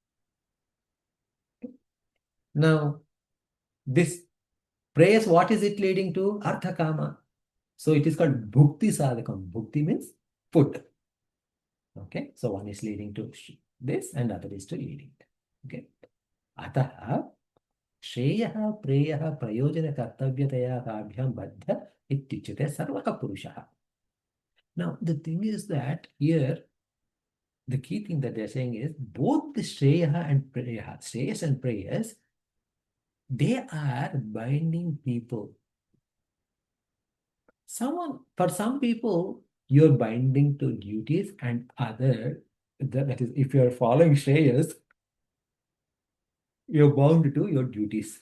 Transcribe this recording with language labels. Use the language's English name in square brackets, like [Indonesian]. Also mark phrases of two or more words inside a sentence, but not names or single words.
[English] Now, this Preyas, what is it leading to? [Sanskrit] Artha Kama. [English] So it is called [Sanskrit] Bhukti Sadhakam. [English] Bhukti means food. Okay, so one is leading to this and other is to leading. [Sanskrit] Okay, Ataha Shreyah, Preyah, Prayojana Kartavyataya Kabhyam Baddha Ityuchate Sarvaka Purushaha. [English] Now, the thing is that here, the key thing that they're saying is both the Shreya and Preya, Shreyas and Preyas, they are binding people. For some people, you're binding to duties, and that is, if you're following Shreyas, you're bound to your duties.